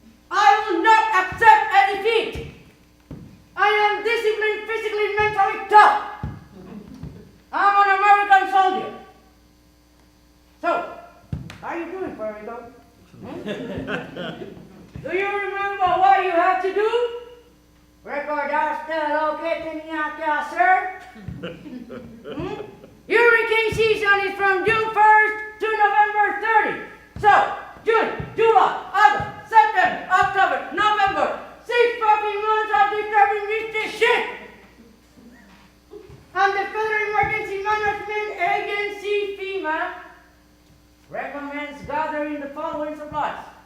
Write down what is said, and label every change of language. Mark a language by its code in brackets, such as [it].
[en] I will not accept a defeat. I am disciplined, physically, mentally tough. I'm an American soldier. So, how are you doing, Puerto Rico? Do you remember what you have to do? [es] ¿Recordaste lo que tenía que hacer? [en] Hurricane season is from June 1st to November 30. So, June, July, August, September, October, November, 6 fucking months of disturbing this shit. And the Federal Emergency Management Agency, FEMA, recommends gathering the following supplies.